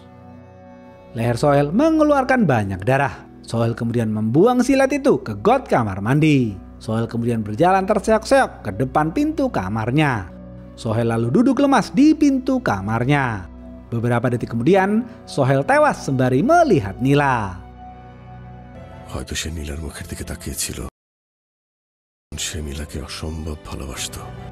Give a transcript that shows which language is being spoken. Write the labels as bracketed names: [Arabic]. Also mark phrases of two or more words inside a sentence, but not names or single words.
[Indonesian] Leher Sohel mengeluarkan banyak darah. Sohel kemudian membuang silet itu ke got kamar mandi. Sohel kemudian berjalan terseok-seok ke depan pintu kamarnya. Sohel lalu duduk lemas di pintu kamarnya. Beberapa detik kemudian, Sohel tewas sembari melihat Nila. [Bangla] হয়তো সে নীলার মুখের দিকে তাকিয়েছিল। সে নীলাকে অসম্ভব ভালোবাসতো।